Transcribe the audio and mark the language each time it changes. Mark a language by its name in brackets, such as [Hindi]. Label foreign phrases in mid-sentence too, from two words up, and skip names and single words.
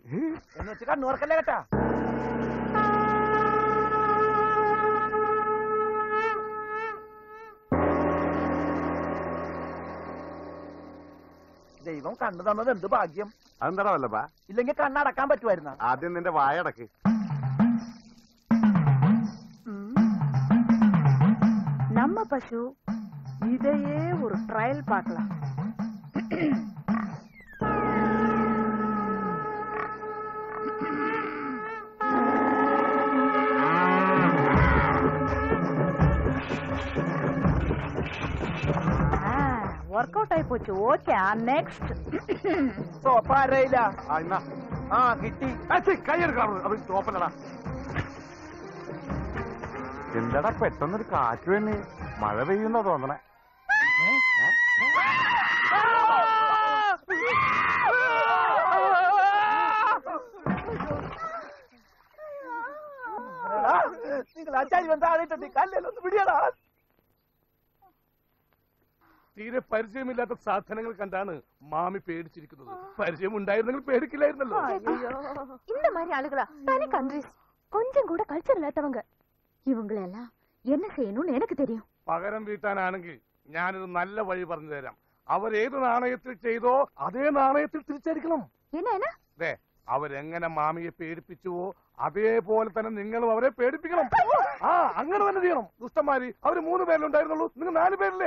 [Malayalam] എന്ന് വെച്ച് കണ്ണൂർക്കല്ലേ കേട്ടാ. ദൈവം കണ്ണു തന്നത് എന്ത് ഭാഗ്യം. അതെന്താ വല്ലപ്പാ? ഇല്ലെങ്കിൽ കണ്ണടക്കാൻ പറ്റുമായിരുന്ന? ആദ്യം നിന്റെ വായടക്ക്. [Tamil] நம்ம பசு இதையே ஒரு ட்ரையல் பார்க்கலாம். [English] work out [Tamil] ஆயி போச்சு. [English] okay, next. [Malayalam] സോപ്പ ആരയില്ല. കിട്ടി. കൈയെടുക്കണം. അത് സോപ്പല്ലടാ. എന്താടാ പെട്ടെന്നൊരു കാറ്റ് തന്നെ? മഴ പെയ്യുന്ന തോന്നണേ. നിങ്ങൾ അച്ചാരി വന്നാണിട്ടുണ്ട്, കല്ലൊന്ന് പിടിയടാ. തീരെ പരിചയമില്ലാത്ത സാധനങ്ങൾ കണ്ടാണ് മാമി പേടിച്ചിരിക്കുന്നത്. പരിചയം ഉണ്ടായിരുന്നെങ്കിൽ പേടിക്കില്ലായിരുന്നല്ലോ. [Tamil] இந்த மாதிரி ஆளுகளா தனி கண்ட்ரிஸ், கொஞ்சம் கூட கல்ச்சர் இல்லாதவங்க. இவங்களெல்லாம் என்ன செய்யணும்னு எனக்கு தெரியும். [Malayalam] പകരം വീട്ടാനാണെങ്കിൽ ഞാനൊരു നല്ല വഴി പറഞ്ഞു തരാം. അവരേത് നാണയത്തിൽ ചെയ്തോ അതേ നാണയത്തിൽ തിരിച്ചടിക്കണം. [Tamil] என்ன [Malayalam] അവരെങ്ങനെ മാമിയെ പേടിപ്പിച്ചുവോ അതേപോലെ തന്നെ നിങ്ങളും അവരെ പേടിപ്പിക്കണം. അങ്ങനെ തന്നെ ചെയ്യണം. ദുഷ്ടന്മാരി അവര് 3 പേരിലുണ്ടായിരുന്നുള്ളൂ, നിങ്ങൾ 4 പേരില്ലേ?